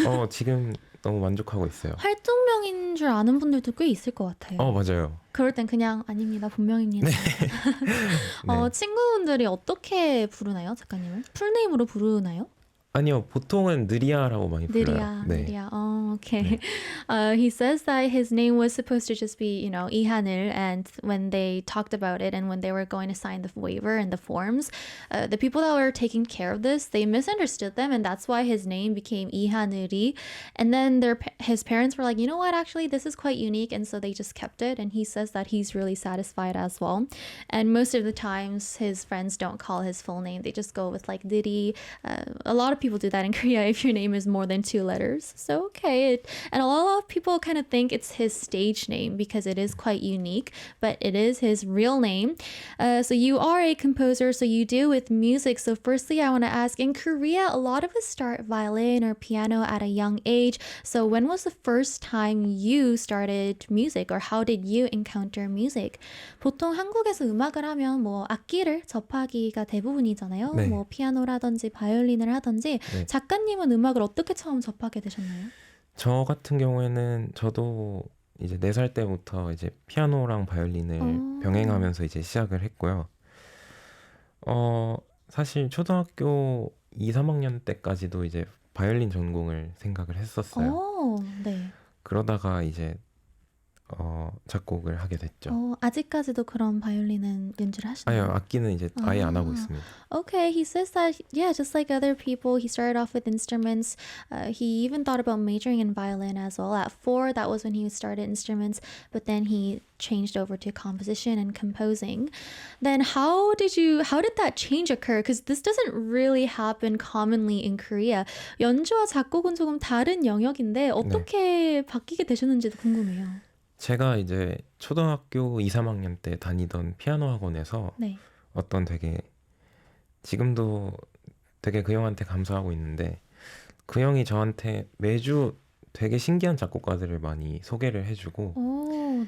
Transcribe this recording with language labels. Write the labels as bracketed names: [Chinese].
[Korean] 지금 너무 만족하고 있어요. 활동명인 줄 아는 분들도 꽤 있을 것 같아요. 맞아요. 그럴 땐 그냥 아닙니다. 본명입니다. 네. 친구분들이 어떻게 부르나요? 작가님을? 풀네임으로 부르나요? 아니요, 보통은 느리아라고 많이 불러요. 느리야, 네. 느리야. Okay. [English] He says that his name was supposed to just be, 이하늘, and when they talked about it and when they were going to sign the waiver and the forms, the people that were taking care of this, they misunderstood them, and that's why his name became 이하늘이. And then his parents were like, you know what, actually, this is quite unique, and so they just kept it, and he says that he's really satisfied as well. And most of the times, his friends don't call his full name. They just go with like 느리. A lot of people do that in Korea if your name is more than 2 letters. So, okay. And a lot of people kind of think it's his stage name because it is quite unique, but it is his real name. So you are a composer, so you do with music. So firstly, I want to ask, in Korea, a lot of us start violin or piano at a young age. So when was the first time you started music, or how did you encounter music? [Korean] 보통 한국에서 음악을 하면 뭐 악기를 접하기가 대부분이잖아요. 네. 뭐 피아노라든지 바이올린을 하든지. 네. 작가님은 음악을 어떻게 처음 접하게 되셨나요? 저 같은 경우에는 저도 이제 4살 때부터 이제 피아노랑 바이올린을 병행하면서 이제 시작을 했고요. 사실 초등학교 2, 3학년 때까지도 이제 바이올린 전공을 생각을 했었어요. 네. 그러다가 이제 작곡을 하게 됐죠. 아직까지도 그런 바이올린은 연주를 하시나요? 아니요, 악기는 이제 아예 안 하고 있습니다. [English] Okay, he says that, yeah, just like other people, he started off with instruments. He even thought about majoring in violin as well. At 4, that was when he started instruments, but then he changed over to composition and composing. Then how did that change occur? Because this doesn't really happen commonly in Korea. [Korean] 연주와 작곡은 조금 다른 영역인데 어떻게 바뀌게 되셨는지도 궁금해요. 제가 이제 초등학교 2, 3학년 때 다니던 피아노 학원에서 네. 어떤 지금도 되게 그 형한테 감사하고 있는데 그 형이 저한테 매주 되게 신기한 작곡가들을 많이 소개를 해주고